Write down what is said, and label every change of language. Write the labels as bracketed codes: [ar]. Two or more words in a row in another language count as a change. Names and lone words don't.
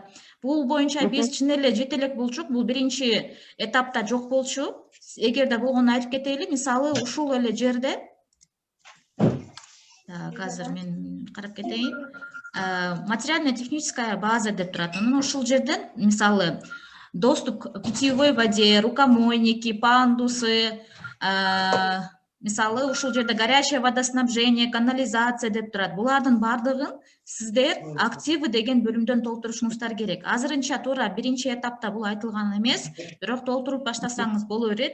[ky] Бул боюнча биз чын эле жете элек болчук, бул биринчи этапта жок болчу. Эгерде болгону айтып кетейли, мисалы ушул эле жерде азыр мен карап кетейин. [ru] Материально-техническая база деп турат. [ky] Анан ушул жерден мисалы [ru] доступ к питьевой воде, рукомойники, пандусы, [ky] мисалы ушул жерде [ru] горячее водоснабжение, канализация [ky] деп турат. Булардын бардыгын сиздер активы деген бөлүмдөн толтурушуңуздар керек. Азырынча туура биринчи этапта бул айтылган эмес, бирок толтуруп баштасаңыз боло берет.